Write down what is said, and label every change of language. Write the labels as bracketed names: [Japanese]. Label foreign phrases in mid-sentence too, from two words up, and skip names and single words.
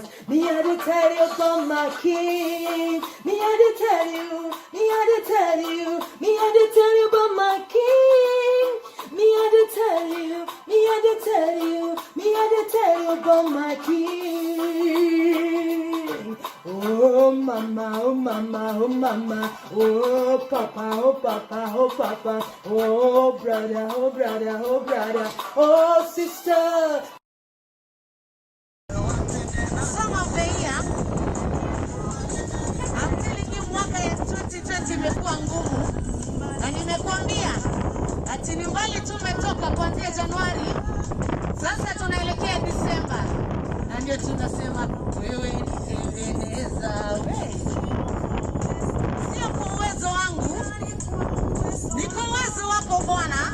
[English] Me had to tell you about my king. Me had to tell you, me had to tell you, me had to tell you about my king. Me had to tell you, me had to tell you, me had to tell you about my king. Oh mama, oh mama, oh mama, oh papa, oh papa, oh papa, oh brother, oh brother, oh brother, oh sister. Some of the year, I'm telling you, [Swahili] mwaka ya 2020 imekuwa ngumu, na nimekuambia ati ni mbali tumetoka kuanzia Januari, sasa tunaelekea Disemba, na ndio tunasema wewe Ebeneza, wewe sio kwa uwezo wangu, ni kwa uwezo wako Bwana.